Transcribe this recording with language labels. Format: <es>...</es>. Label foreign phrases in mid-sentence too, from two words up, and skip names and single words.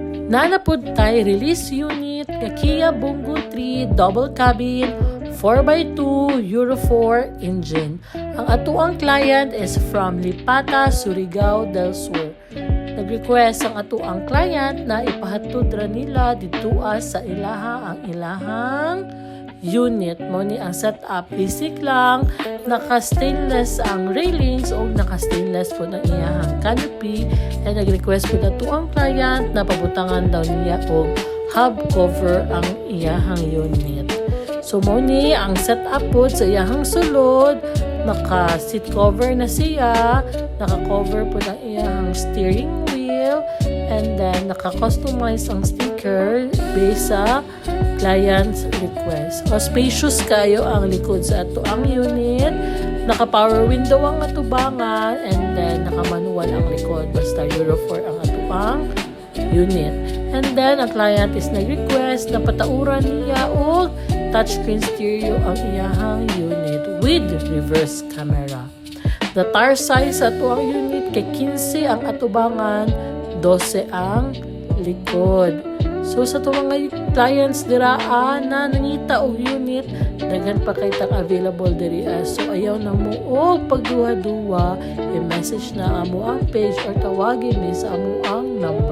<ceb>Nanapod tayo</ceb> <en>release unit</en> <ceb>nga Kia Bongo 3 double cabin 4x2 Euro 4 engine. Ang atuang client is from Lipata, Surigao del Sur. Nag-request ang atuang client na ipahatod ra nila dito sa ilaha ang ilahang unit. Mo ni ang setup basic lang, naka-stainless ang railings o naka-stainless po ng iyahang canopy. And nag-request po na atuang client na pabutangan daw niya o</ceb> <en>hub cover</en> <ceb>ang iyahang unit. So mo ni ang setup po sa iyahang sulod, naka-</ceb> <en>seat cover</en> <ceb>na siya, naka-cover po ng iyahang</ceb> <en>steering wheel, and then</en> <ceb>naka-customize ang sticker based sa</ceb> <en>client's request.</en> <ceb>O spacious kayo ang likod sa ato ang unit, naka-</ceb> <en>power window</en> <ceb>ang atubangan,</ceb> <en>and then</en> <ceb>naka-manual ang likod. Basta Euro 4 ang atuang unit.</ceb> <en>And then</en> <ceb>ang client is nag-request na patauran niya o</ceb> <en>touchscreen stereo</en> <ceb>ang iyahang unit</ceb> <en>with reverse camera. The tire size</en> <ceb>sa atuang unit kay 15 ang atubangan, 12 ang likod. So sa ito mga clients diraan na nangita og unit, daghan pa kay tang available diri. So ayaw na mo og pagduha-duha, i-message na amo ang page or tawagin mi sa amo ang number.</ceb>